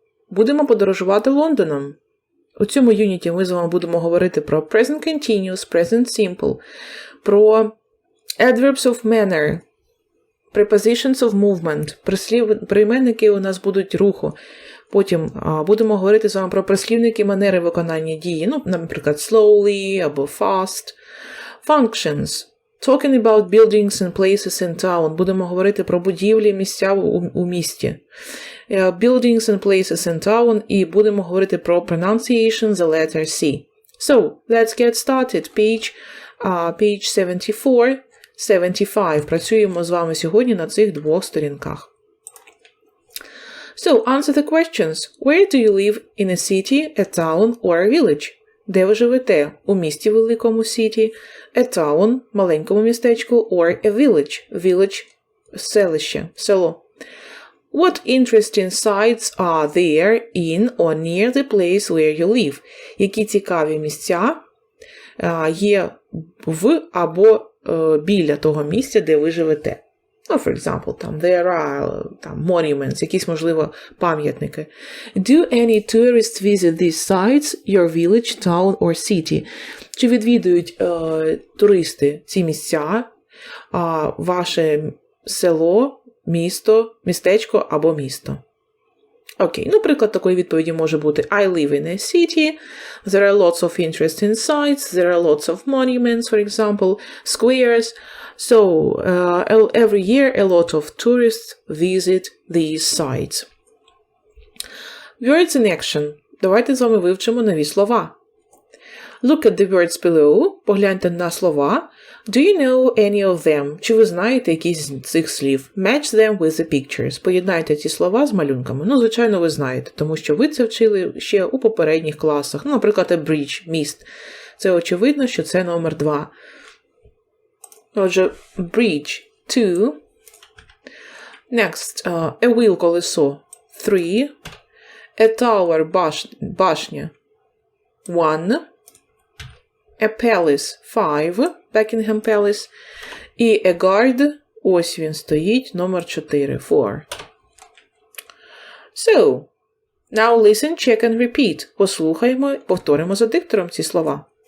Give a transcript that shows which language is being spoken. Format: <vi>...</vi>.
<uk>Будемо подорожувати Лондоном. У цьому юніті ми з вами будемо говорити про</uk> <en>present continuous, present simple,</en> <uk>про</uk> <en>adverbs of manner, prepositions of movement,</en> <uk>прийменники у нас будуть руху. Потім будемо говорити з вами про прислівники манери виконання дії, наприклад, slowly або fast.</uk> <en>Functions. Talking about buildings and places in town.</en> <uk>Будемо говорити про будівлі, місця у місті.</uk> <en>Buildings and places in town.</en> <uk>І будемо говорити про</uk> <en>pronunciation, the letter C. So, let's get started. Page 74, 75.</en> <uk>Працюємо з вами сьогодні на цих двох сторінках.</uk> <en>So, answer the questions. Where do you live in a city, a town or a village?</en> <uk>Де ви живете? У місті великому</uk> <en>city, a town,</en> <uk>маленькому містечку,</uk> <en>or a village, village,</en> <uk>селище, село.</uk> <en>What interesting sites are there in or near the place where you live?</en> <uk>Які цікаві місця є в або біля того місця, де ви живете?</uk> <en>For example, there are monuments,</en> <uk>якісь, можливо, пам'ятники.</uk> <en>Do any tourists visit these sites, your village, town or city?</en> <uk>Чи відвідують туристи ці місця, ваше село, місто, містечко або місто? Окей, приклад такої відповіді може бути</uk> <en>I live in a city, there are lots of interesting sites, there are lots of monuments, for example, squares. So, every year a lot of tourists visit these sites. Words in action.</en> <uk>Давайте з вами вивчимо нові слова.</uk> <en>Look at the words below.</en> <uk>Погляньте на слова.</uk> <en>Do you know any of them?</en> <uk>Чи ви знаєте якісь з цих слів?</uk> <en>Match them with the pictures.</en> <uk>Поєднайте ці слова з малюнками. Звичайно, ви знаєте, тому що ви це вчили ще у попередніх класах. Наприклад,</uk> <en>a bridge,</en> <uk>міст. Це очевидно, що це номер 2. Отже, bridge, 2.</uk> <en>Next, a wheel, колесо, 3. A tower, башня, 1. A palace, 5. Buckingham Palace.</en> <uk>І</uk> <en>a guard,</en> <uk>ось він стоїть, номер 4, 4.</uk> <en>So, now listen, check and repeat.</en> <uk>Послухаємо, повторимо за диктором ці слова.</uk>